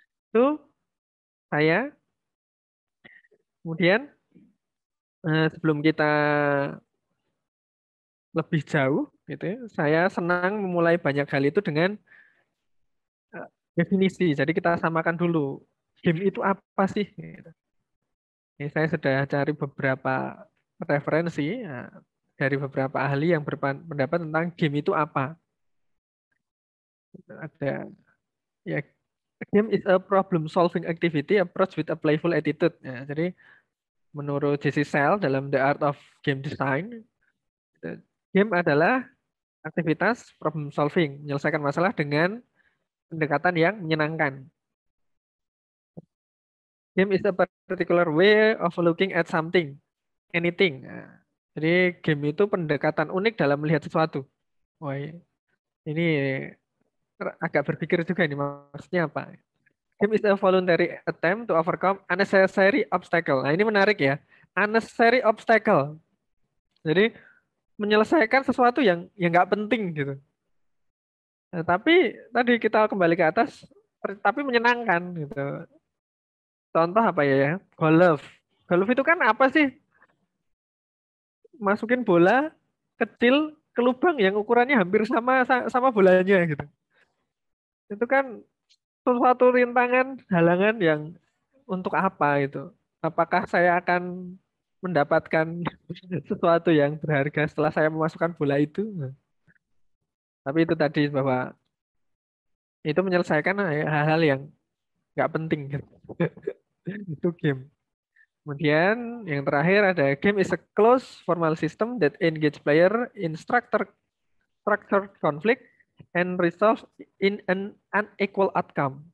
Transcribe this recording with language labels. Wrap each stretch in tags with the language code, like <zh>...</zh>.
<id>Itu saya. Kemudian sebelum kita lebih jauh gitu ya, saya senang memulai banyak hal itu dengan eh, definisi. Jadi kita samakan dulu game itu apa sih? Gitu. Ini saya sudah cari beberapa referensi dari beberapa ahli yang berpendapat tentang game itu apa. Ada ya,</id> <en>game is a problem solving activity approach with a playful attitude.</en> <id>Ya, jadi menurut Jesse Sell dalam The Art of Game Design, game adalah aktivitas problem solving, menyelesaikan masalah dengan pendekatan yang menyenangkan.</id> <en>Game is a particular way of looking at something, anything.</en> <id>Nah, jadi game itu pendekatan unik dalam melihat sesuatu. Wah, ini agak berpikir juga ini maksudnya apa.</id> <en>Game is a voluntary attempt to overcome unnecessary obstacle.</en> <id>Nah, ini menarik ya.</id> <en>Unnecessary obstacle.</en> <id>Jadi menyelesaikan sesuatu yang nggak penting gitu. Nah, tapi tadi kita kembali ke atas, tapi menyenangkan gitu. Contoh apa ya? Golf. Golf itu kan apa sih? Masukin bola kecil ke lubang yang ukurannya hampir sama sama bolanya gitu. Itu kan suatu rintangan, halangan yang untuk apa itu? Apakah saya akan mendapatkan sesuatu yang berharga setelah saya memasukkan bola itu? Tapi itu tadi bahwa itu menyelesaikan hal-hal yang nggak penting gitu. Itu game. Kemudian yang terakhir ada</id> <en>game is a closed formal system that engage player in structured conflict and resolve in an unequal outcome.</en>